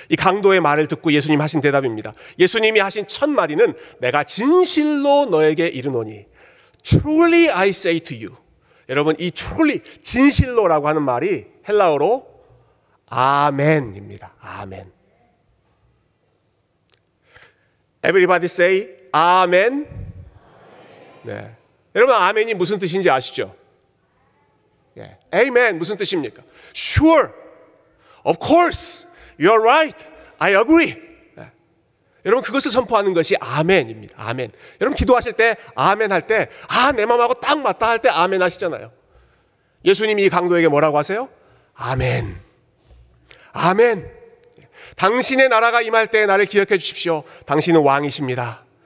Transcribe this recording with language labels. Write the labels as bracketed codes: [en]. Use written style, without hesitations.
[ko] 이 강도의 말을 듣고 예수님 하신 대답입니다. 예수님이 하신 첫 마디는 내가 진실로 너에게 이르노니 [en] Truly I say to you. [ko] 여러분 이 truly 진실로라고 하는 말이 헬라어로 아멘입니다. 아멘. [en] Everybody say 아멘. [ko] 네. 여러분 아멘이 무슨 뜻인지 아시죠? 예. Amen 무슨 뜻입니까? [en] Sure, of course, you're right, I agree. [ko] 예. 여러분 그것을 선포하는 것이 아멘입니다. 아멘. 여러분 기도하실 때 아멘 할 때 내 마음하고 딱 맞다 할 때 아멘 하시잖아요. 예수님이 이 강도에게 뭐라고 하세요? 아멘. 아멘. 당신의 나라가 임할 때 나를 기억해 주십시오. 당신은 왕이십니다.